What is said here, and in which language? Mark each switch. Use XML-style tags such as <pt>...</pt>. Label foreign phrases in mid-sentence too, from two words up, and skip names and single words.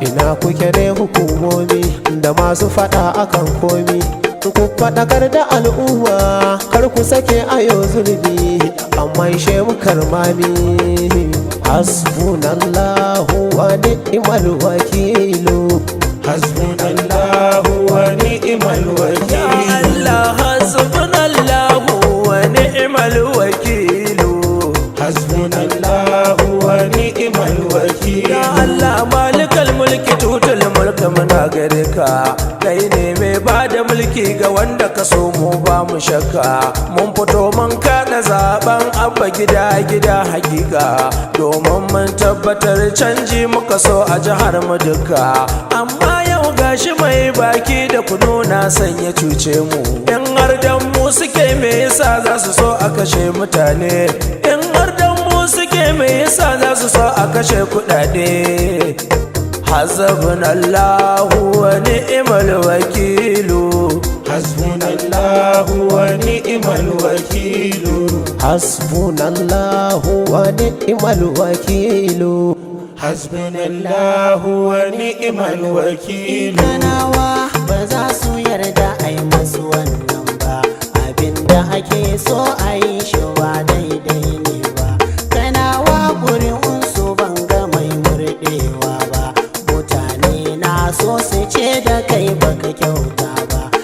<ha>Ina kuke ne hukumomi da masu faɗa akan komi? Ku faɗakar da al'umma, kar ku sake a yau zurbi, amma ishe mu karmami.</ha> <ar>حسبنا الله ونعم الوكيل. حسبنا الله ونعم الوكيل. يا الله، حسبنا الله ونعم الوكيل. حسبنا الله ونعم الوكيل. يا الله مالك الملك تؤتي الملك,</ar> <ha>muna gare ka. Kai ne mai ba da mulki ga wanda ka so, mu ba mu shakka. Mun fito mun kaɗa zaben Abba gida gida hakika. Domin mun tabbatar canji muka so a jihar mu duka. Amma yau gashi mai baki da kunu na son ya cuce mu. In har dan mu suke, me yasa za su so a kashe mutane? In har dan mu suke, me yasa za su so a kashe kuɗaɗe?</ha> <ar>حسبنا الله ونعم الوكيل. حسبنا الله ونعم الوكيل. حسبنا الله ونعم الوكيل. حسبنا الله ونعم الوكيل.</ar> <ha>Kanawa ba za su yarda a yi masu wannan ba. Abin da ake so a yi shi ba daidai ne ba. Kanawa ƙuri'unsu ban ga mai murɗewa ba. Mutane na so su ce da kai baka kyauta ba.</ha>